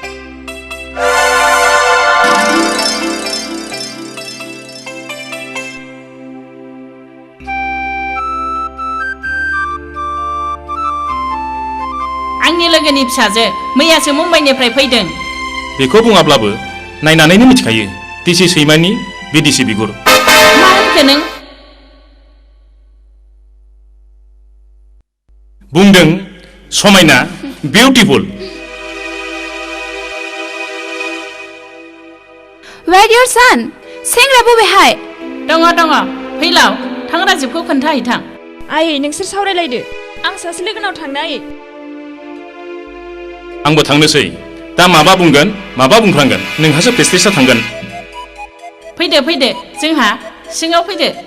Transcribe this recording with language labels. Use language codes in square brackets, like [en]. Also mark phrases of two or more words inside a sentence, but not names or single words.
[brx] आंनि लोगोनि फिसाजो मैयासो मुम्बाइनिफ्राय फैदों बेखौ बुङाब्लाबो नायनानैनो मिथिखायो दिसि सैमानि बिदिसि बिगुर मा होनखो नों बुंदों समायना बिउटिफुल [en] Where your son? [brx] सेंग्रा बबेहाय दङ दङ फैलाव थां राजिबखौ खोन्थाहैथां आयै नोंसोर सावरायलायदो आं सासे लोगोनाव थांनो आयै आंबो थांनोसै दा माबा बुंगोन माबा बुंफ्रांगोन नोंहासो प्रेस्टिजआ थांगोन फैदो फैदो जोंहा सिङाव फैदो